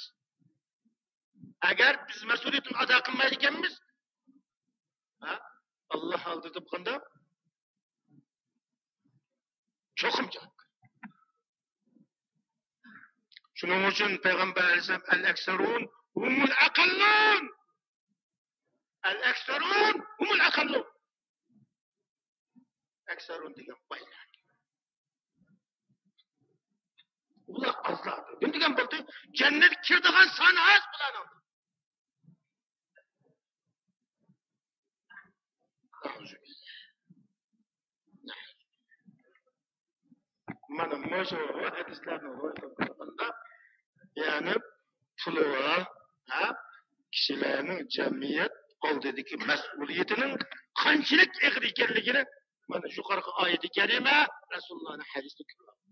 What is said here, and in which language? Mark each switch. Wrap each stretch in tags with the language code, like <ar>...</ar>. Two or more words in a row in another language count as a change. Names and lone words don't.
<uz>Agar biz mas'uliyatni ado qilmaydi ekanmiz, Alloh oldida qanday? Cho'qim javobgar. Shuning uchun payg'ambar alayhisalom</uz> <ar>الأكثرون هم الأقلون. الأكثرون هم الأقلون.</ar> <uz>Aksarun degan boylar. Ular azlar. Nima degan bo'ldi? Jannat kirdigan soni az bularning. Mana shu hadislarni ro'yxatda ya'ni puli kishilarning jamiyat oldidagi mas'uliyatining qanchalik og'ir ekanligini mana shu yuqorgi oyat-i karima Rasulullohning hadisida ko'ramiz.</uz>